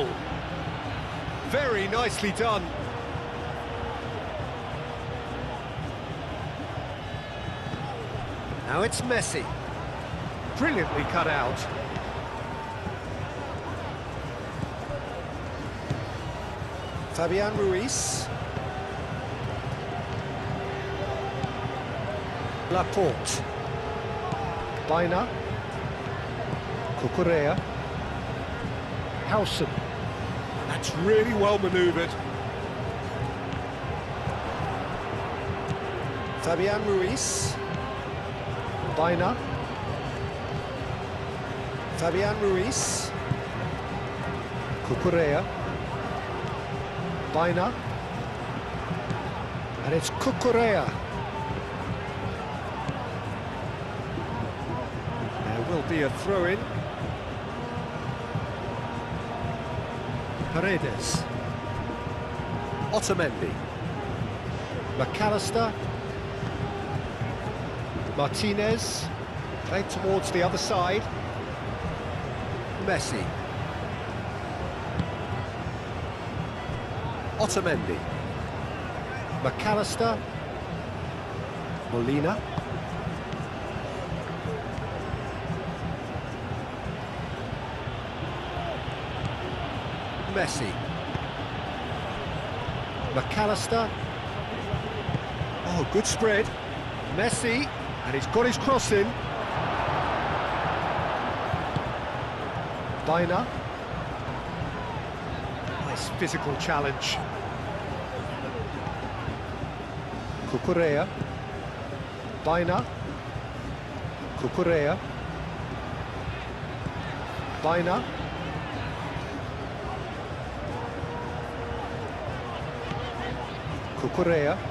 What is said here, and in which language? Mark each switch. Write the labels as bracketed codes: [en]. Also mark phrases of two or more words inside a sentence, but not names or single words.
[en] Very nicely done. Now it's Messi. Brilliantly cut out. Fabian Ruiz. Laporte. Baina. Cucurella. Howson. That's really well manoeuvred. Fabian Ruiz. Baina. Fabian Ruiz. Cucurella. Baina. And it's Cucurella. There will be a throw-in. Paredes. Otamendi. McAllister. Martinez. Played towards the other side. Messi. Otamendi. McAllister. Molina. Messi. McAllister. Oh, good spread. Messi, and he's got his cross in. Baina. Nice physical challenge. Cucurella. Baina. Cucurella. Baina. Cucurella.